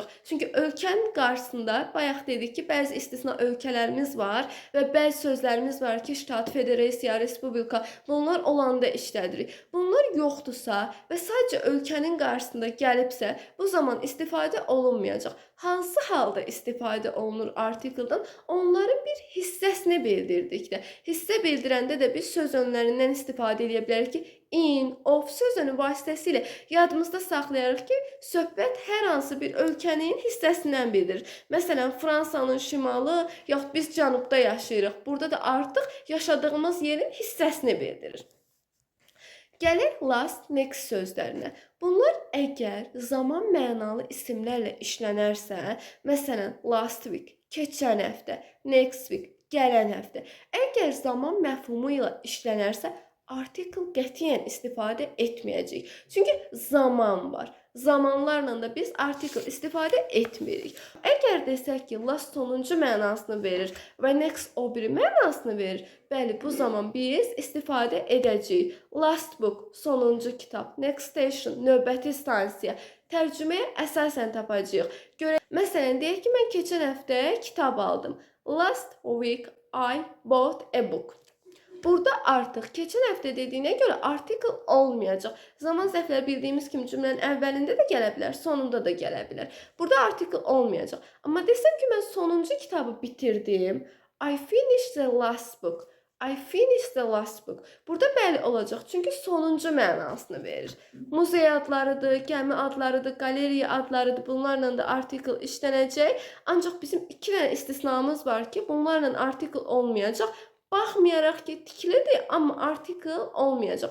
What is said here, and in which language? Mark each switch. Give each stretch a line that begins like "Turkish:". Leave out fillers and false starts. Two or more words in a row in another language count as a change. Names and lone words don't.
Azerbaijani: Çünki ölkənin qarşısında bayaq dedik ki, bəzi istisna ölkələrimiz var və bəzi sözlərimiz var ki, ştat, federasiya, respublika, bunlar olanda işlədirik. Bunlar yoxdursa və sadəcə ölkənin qarşısında gəlibsə, bu zaman istifadə olunmayacaq. Hansı halda istifadə olunur artikldan? Onların bir hissəsini bildirdikdə. Hissə bildirəndə də biz söz önlərindən istifadə edə bilərik ki,
English: in, of
Azerbaijani: söz önü vasitəsilə yadımızda saxlayarıq ki, söhbət hər hansı bir ölkənin hissəsindən bildirir. Məsələn, Fransanın şimalı, yaxud biz cənubda yaşayırıq. Burada da artıq yaşadığımız yerin hissəsini bildirir. Gəlir
English: last, next
Azerbaijani: sözlərinə. Bunlar əgər zaman mənalı isimlərlə işlənərsə, məsələn,
English: last week,
Azerbaijani: keçən həftə,
English: next week,
Azerbaijani: gələn həftə. Əgər zaman məfhumu ilə işlənərsə, artikl qətiyyən istifadə etməyəcəyik. Çünki zaman var. Zamanlarla da biz artikl istifadə etmirik. Əgər desək ki, last sonuncu mənasını verir və next o biri mənasını verir, bəli, bu zaman biz istifadə edəcəyik.
English: Last book,
Azerbaijani: sonuncu kitab,
English: next station,
Azerbaijani: növbəti stansiya. Tərcüməyə əsasən tapacağıq. Məsələn, deyək ki, mən keçən həftə kitab aldım.
English: Last week I bought a book.
Azerbaijani: Burada artıq keçən həftə dediyinə görə artikl olmayacaq. Zaman zərfləri bildiyimiz kimi cümlənin əvvəlində də gələ bilər, sonunda da gələ bilər. Burada artikl olmayacaq. Amma desəm ki, mən sonuncu kitabı bitirdim.
English: I finished the last book. I finished the last book.
Azerbaijani: Burada bəli olacaq, çünki sonuncu mənasını verir. Muzey adlarıdır, gəmi adlarıdır, qaleriya adlarıdır. Bunlarla da artikl işlənəcək. Ancaq bizim iki dənə istisnamız var ki, bunlarla artikl olmayacaq. Baxmayaraq ki, tiklidir, amma artikl olmayacaq.